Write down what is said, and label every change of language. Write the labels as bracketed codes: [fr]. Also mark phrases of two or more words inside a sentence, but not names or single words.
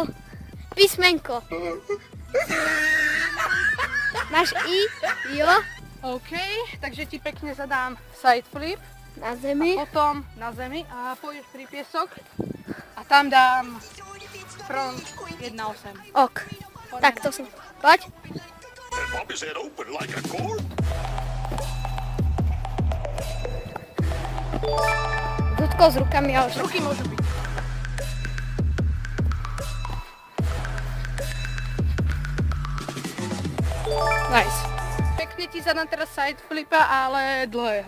[sk] Písmenko. Máš I, jo, OK, takže ti pekne zadám [en] side flip, [sk] na zemi. potom na zemi a pôjdeš pri piesok a tam dám front 1,8. Ok. Tak to som. Poď. [en] And pop his head open like a cork. [sk] Dotkol s rukami, ale že... Ruky môžu byť. Nice. Pekne ti zadám teraz [en] side flipa, [sk] ale dlhého.